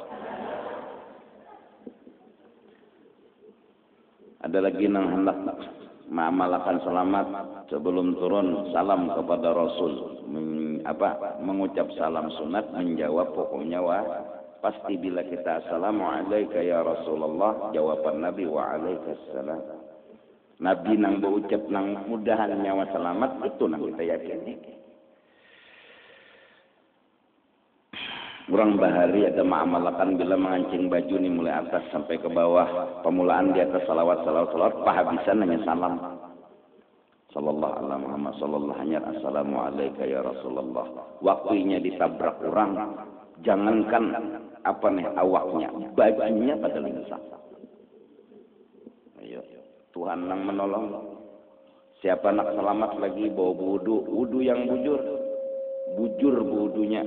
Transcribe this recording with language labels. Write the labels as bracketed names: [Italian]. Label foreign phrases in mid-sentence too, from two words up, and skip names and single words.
[Banjar] Ada lagi yang hendak mengamalkan selamat sebelum turun salam kepada Rasul, mengucap salam sunat, menjawab pokoknya pasti bila kita [Arabic] السلام عليكم يا رسول الله, [Banjar] jawaban Nabi [Arabic] وعليك السلام. [Banjar] Nabi nang berucap nang mudahan nyawa selamat itu nang kita yakini. Orang bahari ada mengamalkan bila mengancing baju ni mulai atas sampai ke bawah, pemulaan di atas salawat pahabisan hanya salam [Arabic] صلى الله عليه محمد صلى الله [Banjar] hanya [Arabic] السلام عليكم يا رسول الله. [Banjar] Waktunya ditabrak orang, jangankan awaknya, bajunya pada lingsah. Ayo Tuhan yang menolong. Siapa nak selamat lagi bawa wudu yang bujur wudunya.